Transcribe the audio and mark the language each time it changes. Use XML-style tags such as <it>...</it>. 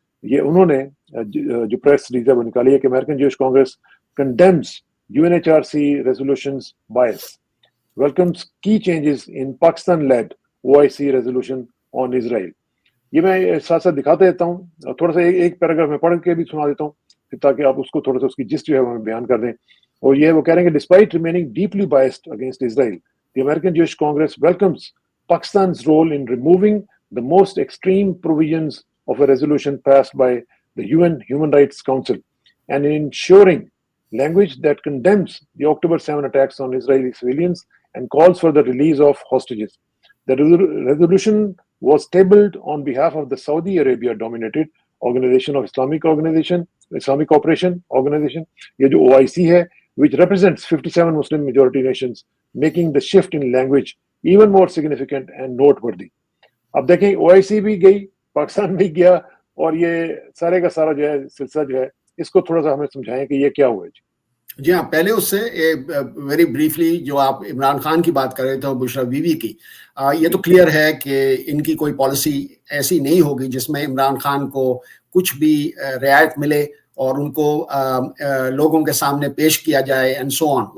<ur>یہ انہوں نے جو پریس ریلیز ہے وہ نکالی ہے کہ</ur> <en>American Jewish Congress condemns UNHRC resolutions bias, welcomes key changes in Pakistan-led OIC resolution on Israel.</en> <ur>یہ میں ساتھ ساتھ دکھاتے دیتا ہوں, تھوڑا سا ایک پیراگراف میں پڑھ کے بھی سنا دیتا ہوں تاکہ آپ اس کو تھوڑا سا اس کی جسٹ جو ہے وہ بیان کر دیں. اور یہ وہ کہہ رہے ہیں کہ</ur> <en>Despite remaining deeply biased against Israel, the American Jewish Congress welcomes Pakistan's role in removing the most extreme provisions of a resolution passed by the UN Human Rights Council and in ensuring language that condemns the October 7 attacks on Israeli civilians and calls for the release of hostages. The resolution was tabled on behalf of the Saudi Arabia-dominated Organization of Islamic Cooperation Organization,</en> <ur>یہ جو OIC ہے,</ur> <en>which represents 57 Muslim majority nations, making the shift in language even more significant and noteworthy.</en> <ur>اب دیکھیں OIC بھی گئی, پاکستان بھی گیا, اور یہ سارے کا سارا جو ہے سلسلہ جو ہے اس کو تھوڑا سا ہمیں سمجھائیں کہ یہ کیا ہوا ہے. جی ہاں, پہلے اس سے</ur> <en>very briefly</en> <ur>جو آپ عمران خان کی بات کر رہے تھے اور بشرا بی بی کی, یہ تو کلیئر ہے کہ ان کی کوئی پالیسی ایسی نہیں ہوگی جس میں عمران خان کو کچھ بھی رعایت ملے اور ان کو لوگوں کے سامنے پیش کیا جائے</ur> <en>And so on.</en>